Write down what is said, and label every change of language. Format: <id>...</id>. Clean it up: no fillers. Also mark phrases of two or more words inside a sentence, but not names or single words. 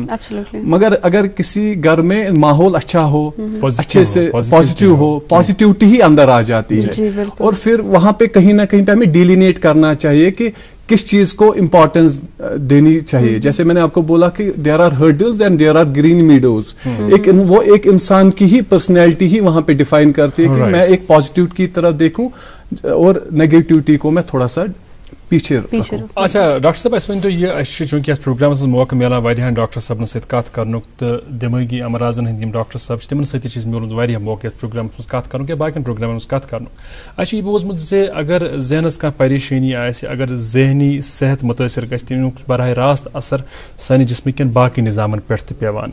<ur>مگر اگر کسی گھر میں ماحول اچھا ہو, اچھے سے پازیٹیو ہو, پازیٹیوٹی ہی اندر آ جاتی ہے, اور پھر وہاں پہ کہیں نہ کہیں پہ ہمیں ڈیلینیٹ کرنا چاہیے کہ کس چیز کو امپورٹنس دینی چاہیے. جیسے میں نے آپ کو بولا کہ</ur> <en>there are hurdles and there are green meadows,</en> <ur>وہ ایک انسان کی ہی پرسنالٹی ہی وہاں پہ ڈیفائن کرتی ہے کہ میں ایک پازیٹیو کی طرف دیکھوں اور نیگیٹیوٹی کو میں تھوڑا سا پیچھے رکھوں.</ur> <ks>اچھا ڈاکٹر صاحب, اس ونتو یہ چونکہ اس پروگرامس موقع ملان واریاہن ڈاکٹر صاحبن سۭتۍ کتھ کرنُک تہٕ دٮ۪مٲغی امراضن ہٕنٛدۍ یِم ڈاکٹر صاحب چھِ تِمن سۭتۍ چھِ میلمُت واریاہ موقع یتھ پروگرامس منٛز کتھ کرنُک یا باقین پروگرامن منٛز کتھ کرنُک. اَسہِ چھُ یہِ بوٗزمُت زِ اگر ذہنس کانٛہہ پریشٲنی آسہِ, اگر ذہنی صحت مُتٲثر گژھِ, تمیُک براہ راست اثر سانہِ جسمٕکٮ۪ن باقٕے نظامن پٮ۪ٹھ تہِ پیوان.</ks>